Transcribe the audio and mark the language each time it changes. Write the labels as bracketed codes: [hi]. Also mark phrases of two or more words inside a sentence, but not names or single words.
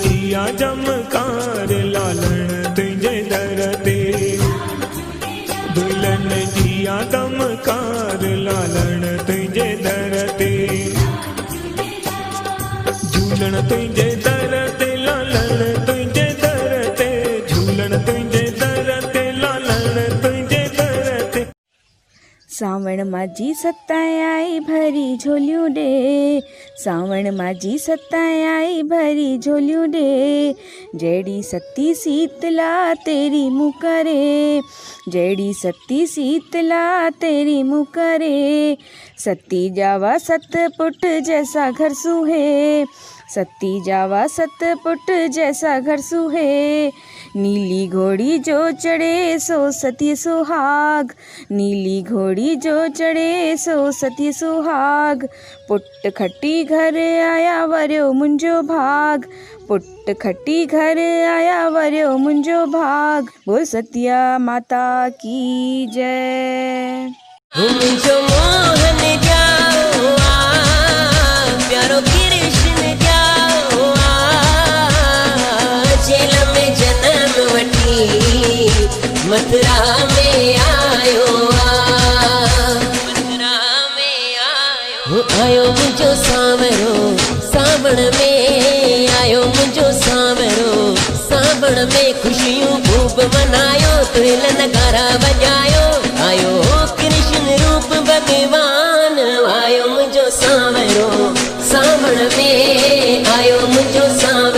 [sd] जिया चमकार लालण तुझे दर ते। दुल्हन जिया चमकार लालण तुझे दर ते। झूलण तुझे दर ते लालण तुझे दर ते। झूलण तुझे दर ते लालण तुझे दर ते। सावण माजी सताए आई भरी झोलियूं ॾे। सावण माजी सताए आई भरी झोलियूं ॾे। जहिड़ी सती शीतला तेरी मुँह करे। जहिड़ी सती शीतला तेरी मुँह करे। सती जावा सत पुट जैसा घर सूहे। सती जावा सत पुट जैसा घर सूहे। नीली घोड़ी जो चढ़े सो सती सुहाग। नीली घोड़ी जो चढ़े सो सती सुहाग। पुट खटी घर आया वरियो मुंहिंजो भाग। पुट खटी घर आया वरियो मुंहिंजो भाग। [hi] बोल सतिया माता की जय। [sd] मुंहिंजो मोहन जाओ प्यारो कृष्ण जाओ जेल में जन्म वठी मथुरा में आयो मथुरा में आयो मुंहिंजो सांवरो सावण में आयो मुंहिंजो सांवरो सावण में खुशियूं खूब मनायो तुहिल नगारा वॼायो आयो कृष्ण रूप भगवान आयो मुंहिंजो सांवरो सावण में आयो मुंहिंजो